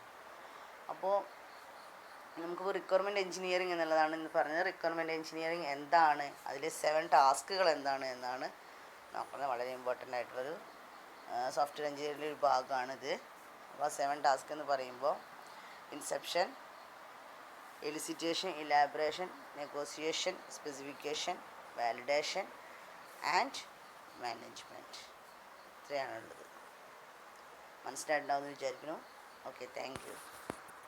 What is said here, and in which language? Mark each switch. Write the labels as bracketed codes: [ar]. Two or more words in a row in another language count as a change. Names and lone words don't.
[ml] അപ്പോൾ നമുക്കിപ്പോൾ [en] requirement engineering [ml] എന്നുള്ളതാണ് ഇന്ന് പറഞ്ഞത്. [en] requirement engineering [ml] എന്താണ്, അതിലെ 7 ടാസ്കുകൾ എന്താണ് എന്നാണ് നോക്കുന്നത്. വളരെ ഇമ്പോർട്ടൻ്റ് ആയിട്ടുള്ളൊരു [en] software engineering [ml] ഒരു ഭാഗമാണിത്. അപ്പോൾ 7 ടാസ്ക് എന്ന് പറയുമ്പോൾ ഇൻസെപ്ഷൻ, [en] elicitation, elaboration, negotiation, specification, validation and management. [ml] ഇത്രയാണുള്ളത്. മനസ്സിലായിട്ടുണ്ടാവുമെന്ന് വിചാരിക്കുന്നു. [en] Okay, thank you.